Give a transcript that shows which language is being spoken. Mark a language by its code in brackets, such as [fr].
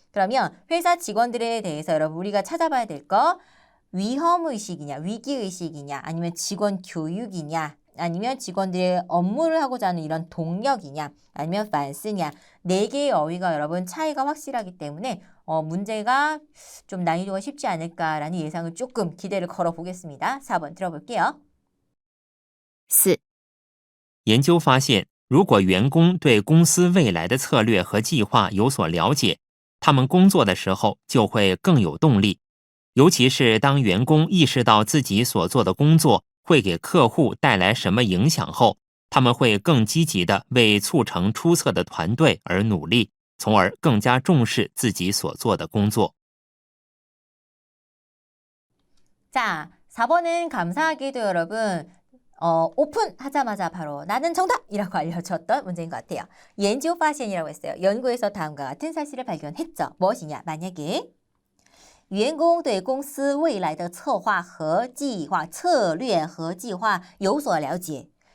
[ko] 그러면 회사 직원들에 대해서 여러분 우리가 찾아봐야 될 거 위험의식이냐, 위기의식이냐, 아니면 직원 교육이냐, 아니면 직원들의 업무를 하고자 하는 이런 동력이냐, 아니면 반스냐. 4개의 어휘가 여러분 차이가 확실하기 때문에 문제가 좀 난이도가 쉽지 않을까라는 예상을 조금 기대를 걸어보겠습니다. 4번 들어볼게요. 4. [zh] 研究发现，如果员工对公司未来的策略和计划有所了解，他们工作的时候就会更有动力。尤其是当员工意识到自己所做的工作会给客户带来什么影响后，他们会更积极地为促成出色的团队而努力，从而更加重视自己所做的工作。 [ko] 자, 4번은 감사하게도 여러분 오픈하자마자 바로 나는 정답이라고 알려줬던 문제인 것 같아요. [zh] 研究发现 [ko] 이라고 했어요. 연구에서 다음과 같은 사실을 발견했죠. 무엇이냐? 만약에 [zh] 员工对公司未来的策划和计划策略和计划有所了解.